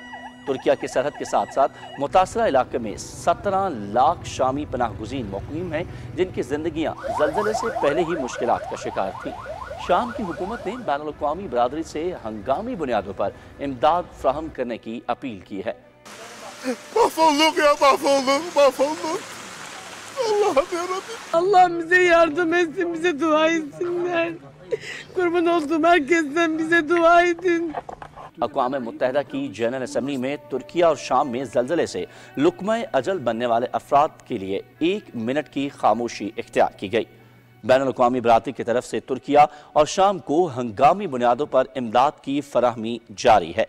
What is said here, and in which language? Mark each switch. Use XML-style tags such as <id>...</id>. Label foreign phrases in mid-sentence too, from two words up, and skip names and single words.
<ur>ترکیہ کی سرحد کے ساتھ ساتھ متاثرہ علاقے میں 17 لاکھ شامی پناہ گزین مقیم ہیں، جن کی زندگیاں زلزلے سے پہلے ہی مشکلات کا شکار تھی. شام کی حکومت نے بین الاقوامی برادری سے ہنگامی بنیادوں پر امداد فراہم کرنے کی اپیل کی ہے.</ur> <tr>Allah bize yardım etsin, bize dua etsinler. Kurban olduğum herkesten bize dua edin.</tr> <ur>اقوام متحدہ کی جنرل اسمبلی میں ترکیہ اور شام میں زلزلے سے لقمہ اجل بننے والے افراد کے لیے 1 منٹ کی خاموشی اختیار کی گئی. بین الاقوامی برادری کی طرف سے ترکیہ اور شام کو ہنگامی بنیادوں پر امداد کی فراہمی جاری ہے.</ur>